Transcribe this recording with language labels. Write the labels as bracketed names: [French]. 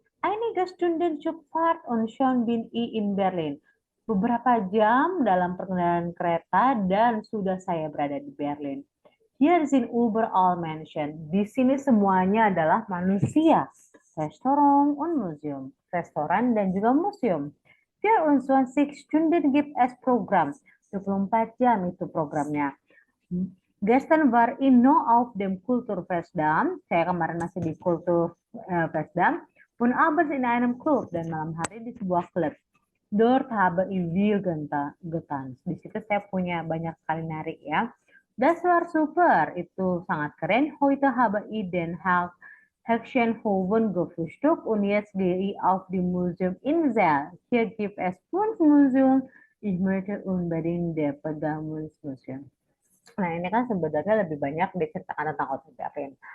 [German] Einige Stunden Zugfahrt und schon bin ich in Berlin. [Indonesian] Beberapa jam dalam perjalanan kereta dan sudah saya berada di Berlin. [German] Hier sind überall Menschen. [Indonesian] Di sini semuanya adalah manusia. [German] Restoran und Museum. [Indonesian] Restoran dan juga museum. [German] 24 Stunden gibt es Programm. [Indonesian] 24 jam itu programnya. [German] Gestern war ich noch auf dem Kulturfestdam. [Indonesian] Saya kemarin masih di Kulturfestdam. [German] Und abends in einem Club. [Indonesian] Dan malam hari di sebuah klub. [German] Dort habe ich viel getanzt. [Indonesian] Di situ saya punya banyak sekali nari ya. [German] Das war super, [Indonesian] itu sangat keren. [German] Heute habe ich den Hexenhoven gefrühstückt und jetzt gehe ich auf die Museum Insel. Hier gibt es 5 Museum. Ich möchte unbedingt der Pergamenmuseum. [Indonesian] Nah, ini kan sebenarnya lebih banyak diceritakan tentang kota Berlin.